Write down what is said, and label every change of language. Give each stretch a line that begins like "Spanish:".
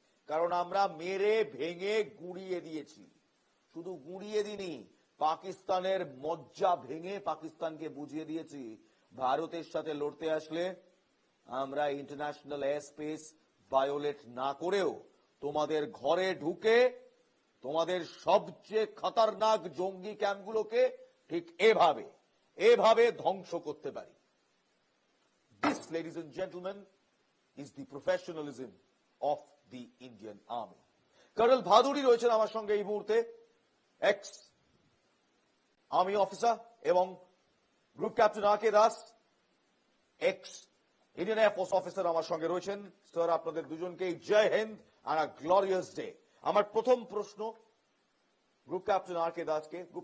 Bangla: কারণ আমরা মেরে ভেঙে গুঁড়িয়ে দিয়েছি। শুধু গুঁড়িয়ে দিনি, পাকিস্তানের মজ্জা ভেঙে পাকিস্তানকে বুঝিয়ে দিয়েছি ভারতের সাথে লড়তে আসলে আমরা ইন্টারন্যাশনাল এয়ার স্পেস ভায়োলেট না করেও তোমাদের ঘরে ঢুকে তোমাদের সবচেয়ে খতরনাক জঙ্গি ক্যাম্পগুলোকে ঠিক এভাবে এভাবে ধ্বংস করতে পারি।
English: This, ladies and gentlemen, is the professionalism of the Indian Army.
Bangla: Colonel Bhaduri রয়েছেন আমার সঙ্গে এই মুহূর্তে, এক্স আর্মি অফিসার, এবং গ্রুপ ক্যাপ্টেন আর কে Das, x Indian air force officer আমার সঙ্গে রয়েছেন। স্যার, আপনাদের দুজনকে জয় হিন্দ আর
English: A glorious day.
Bangla: আমার প্রথম প্রশ্ন গ্রুপ ক্যাপ্টেন আর কে দাসকে।